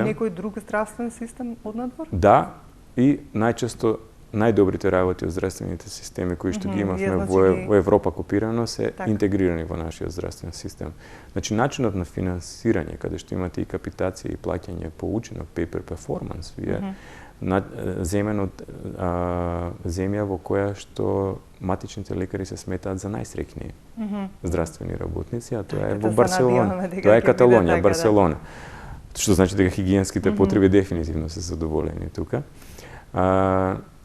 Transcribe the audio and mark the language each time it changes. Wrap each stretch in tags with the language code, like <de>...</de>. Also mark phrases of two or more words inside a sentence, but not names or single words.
<mk>Сме блиску до некој друг здравствен систем однадвор? Да, и најчесто најдобрите работи од здравствените системи кои што ги имавме во Европа копирано се интегрирани во нашиот здравствен систем. Значи, начинот на финансирање, каде што имате и капитација и плаќање по учинок,</mk> <en>pay per performance,</en> <mk>вие земен од земја во која што матичните лекари се сметаат за најсреќни здравствени работници, а тоа е во Барселона. Тоа е Каталонија, Барселона. Што значи дека хигиенските потреби дефинитивно се задоволени тука.</mk>